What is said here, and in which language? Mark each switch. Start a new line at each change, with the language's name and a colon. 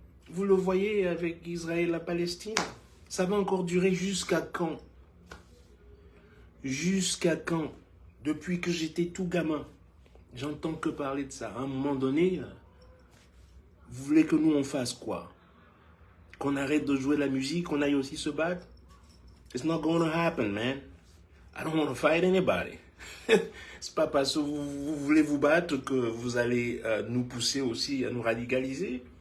French: Vous le voyez avec Israël et la Palestine. Ça va encore durer jusqu'à quand? Jusqu'à quand? Depuis que j'étais tout gamin, j'entends que parler de ça. À un moment donné, vous voulez que nous on fasse quoi? Qu'on arrête de jouer la musique, qu'on aille aussi se battre?
English: It's not going to happen, man. I don't want to fight anybody.
French: C'est pas parce que vous voulez vous battre que vous allez nous pousser aussi à nous radicaliser.